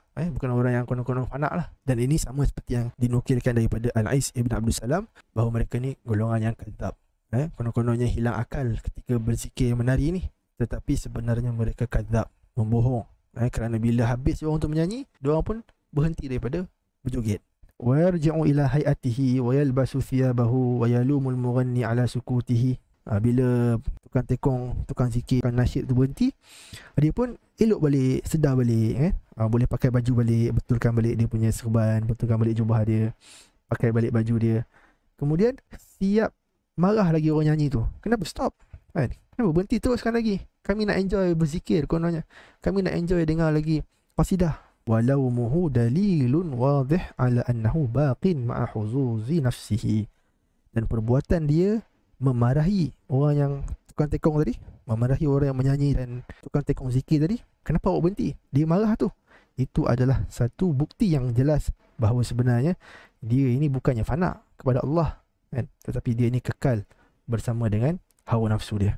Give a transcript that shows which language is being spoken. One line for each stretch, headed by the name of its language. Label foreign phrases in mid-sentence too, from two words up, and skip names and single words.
Malay: Bukan orang yang konon-konon fana lah. Dan ini sama seperti yang dinukilkan daripada Al-Ais Ibn Abdul Salam, bahawa mereka ni golongan yang kadzab. Konon-kononnya hilang akal ketika berzikir menari ni, tetapi sebenarnya mereka kadzab, membohong. Kerana bila habis orang tu menyanyi, diorang pun berhenti daripada berjoget.
Arabic: وَيَرْجِعُ إِلَى حَيَاتِهِ وَيَلْبَسُ ثِيَابَهُ وَيَلُومُ الْمُغَنِّي عَلَى سُكُوتِهِ.
Malay: Bila tukang tekong, tukang zikir, tukang nasyid tu berhenti, dia pun elok balik, sedar balik, boleh pakai baju balik, betulkan balik dia punya serban, betulkan balik jubah dia, pakai balik baju dia. Kemudian siap marah lagi orang nyanyi tu. Kenapa stop? Kenapa berhenti teruskan lagi? Kami nak enjoy berzikir kononnya. Kami nak enjoy dengar lagi qasidah.
Arabic: ولومه دليل واضح على أنه باق مع حظوظ نفسه.
Malay: Dan perbuatan dia memarahi orang yang tukang tekong tadi, memarahi orang yang menyanyi dan tukang tekong zikir tadi. Kenapa awak berhenti? Dia marah tu. Itu adalah satu bukti yang jelas bahawa sebenarnya dia ini bukannya fana kepada Allah, tetapi dia ini kekal bersama dengan hawa nafsu dia.